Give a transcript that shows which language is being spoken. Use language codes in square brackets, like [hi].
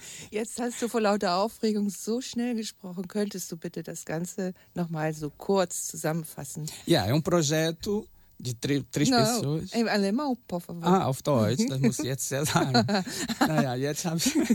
[de] jetzt hast du vor lauter Aufregung so schnell gesprochen. Könntest du bitte das Ganze noch mal so kurz zusammenfassen? [pt] Ja, é um projeto de três pessoas. Em alemão, por favor. [de] Ah, auf Deutsch, das muss ich jetzt sagen. Naja, jetzt habe ich...